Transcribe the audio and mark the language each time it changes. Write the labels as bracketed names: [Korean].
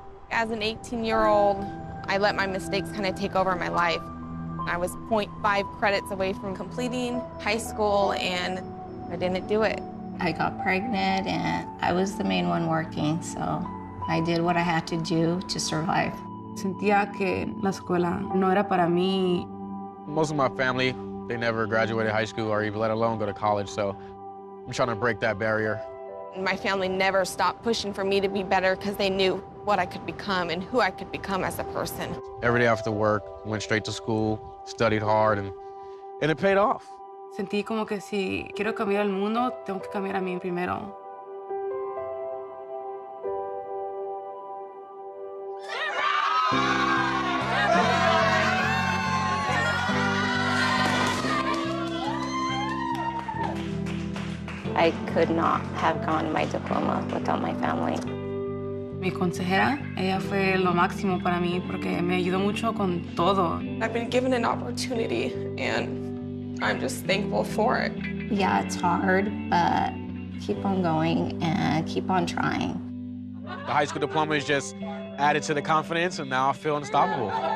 [English] As an 18-year-old, I let my mistakes kind of take over my life. I was 0.5 credits away from completing high school, and I didn't do it. I got pregnant, and I was the main one working, so I did what I had to do to survive. [Spanish] Sentía que la escuela no era para mí. [English] Most of my family, they never graduated high school or even let alone go to college, so I'm trying to break that barrier. My family never stopped pushing for me to be better because they knew what I could become and who I could become as a person. Every day after work, went straight to school, studied hard, and it paid off. [Spanish] Sentí como que si quiero cambiar el mundo, tengo que cambiar a mí primero. [English] I could not have gotten my diploma without my family. [Spanish] Mi consejera, ella fue lo máximo para mí porque me ayudó mucho con todo. [English] I've been given an opportunity, and I'm just thankful for it. Yeah, it's hard, but keep on going and keep on trying. The high school diploma is just added to the confidence, and now I feel unstoppable.